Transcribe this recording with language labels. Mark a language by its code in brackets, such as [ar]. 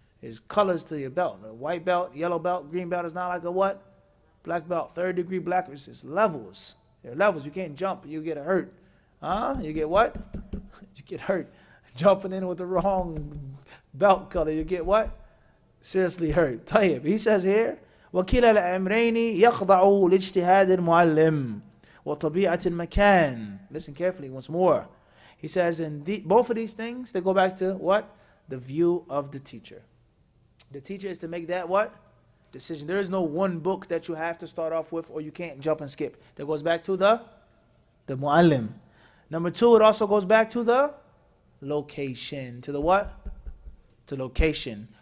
[en] There's colors to your belt. A white belt, yellow belt, green belt is not like a what? Black belt, 3rd degree black. It's just levels. There are levels. You can't jump. You get hurt. You get what? You get hurt. Jumping in with the wrong belt color. You get what? Seriously hurt. Tayyib. He says here, [ar] وَكِلَى الْأَمْرَيْنِ يَخْضَعُ لِاجْتِهَادِ الْمُعَلِّمِ وَطَبِيعَةِ الْمَكَانِ. [en] Listen carefully once more. He says, both of these things, they go back to what? The view of the teacher. The teacher is to make that what? Decision. There is no one book that you have to start off with or you can't jump and skip. That goes back to the muallim. Number 2, it also goes back to the location. To the what? To location.